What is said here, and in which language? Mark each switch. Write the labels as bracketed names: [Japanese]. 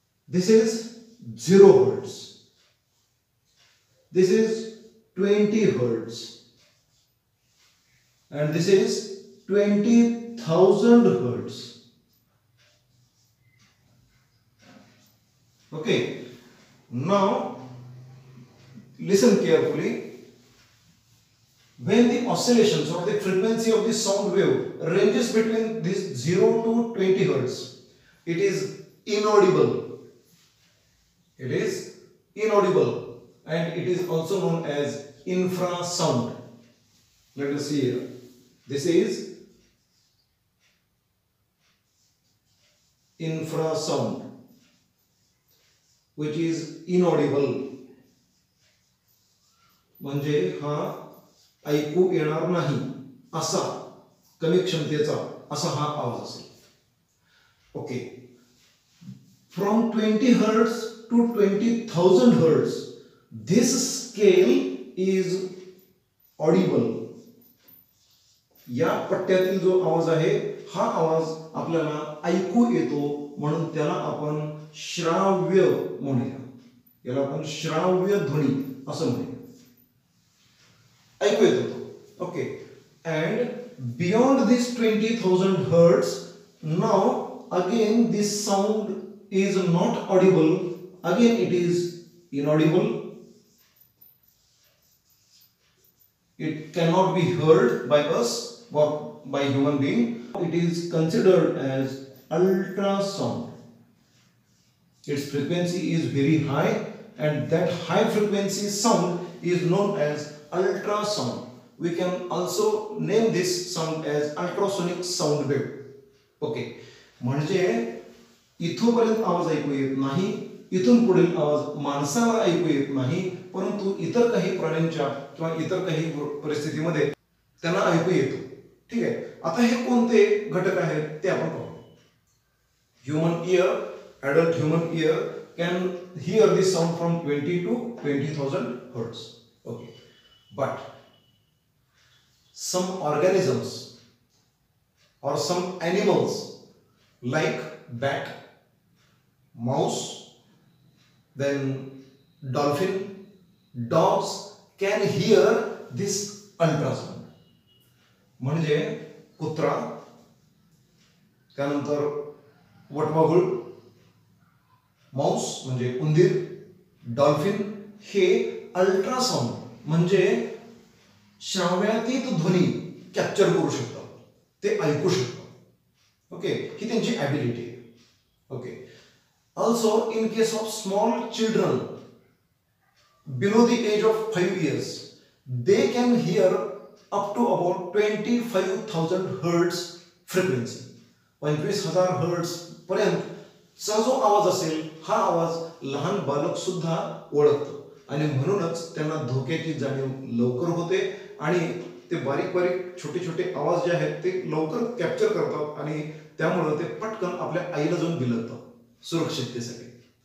[English] This is 0 hertz, this is 20 hertz, and this is 20,000 hertz. Okay, now listen carefully. When the oscillations or the frequency of the sound wave ranges between this 0 to 20 hertz, it is inaudible. It is inaudible and it is also known as infrasound. Let us see here. This is infrasound, which is inaudible. [Marathi] म्हणजे हा ऐकू येणार नाही असा कमी क्षमतेचा असा हा आवाज असेल. Okay. [English] From 20 hertz to 20,000 hertz, this scale is audible. [Marathi] या पट्ट्यातील जो आवाज आहे हा आवाज आपल्याला ऐकू येतो म्हणून त्याला आपण श्राव्य म्हणूया. याला आपण श्राव्य ध्वनी असं म्हणूया. ऐकू येतो तो. [English] Okay. And beyond this 20,000 hertz now again this sound is not audible. Again it is inaudible. It cannot be heard by us or by human being. It is considered as ultrasound. Its frequency is very high and that high frequency sound is known as ultrasound. We can also name this sound as ultrasonic sound wave. Okay. [Marathi] म्हणजे इथोपर्यंत आवाज ऐकू येत नाही, इथून पुढील आवाज माणसाला ऐकू येत नाही, परंतु इतर काही प्राण्यांच्या किंवा इतर काही परिस्थितीमध्ये त्यांना ऐकू येतो. ठीक आहे. आता हे कोणते घटक आहेत ते आपण पाहू. [English] Human ear, adult human ear can hear this sound from 20 to 20,000 hertz. Okay. But some organisms or some animals like bat, mouse, then dolphin, dogs can hear this ultrasound. [Marathi] म्हणजे कुत्रा, त्यानंतर वटवाघूळ, माउस म्हणजे उंदीर, डॉल्फिन हे ultrasound म्हणजे श्राव्यातीत ध्वनी capture करू शकतात, ते ऐकू शकतात. ओके. ही त्यांची ॲबिलिटी आहे. Okay. [English] Also, in case of small children below the age of 5 years, they can hear up to about 25,000 hertz frequency. [Marathi] 25,000 hertz पर्यंतचा जो आवाज असेल हा आवाज लहान बालक सुद्धा ओळखतो आणि म्हणूनच त्यांना धोक्याची जाणीव लवकर होते आणि ते बारीक बारीक छोटे छोटे आवाज जे आहेत ते लवकर कॅप्चर करतात आणि त्यामुळे ते पटकन आपल्या आईला जाऊन बिलगतात सुरक्षिततेसाठी.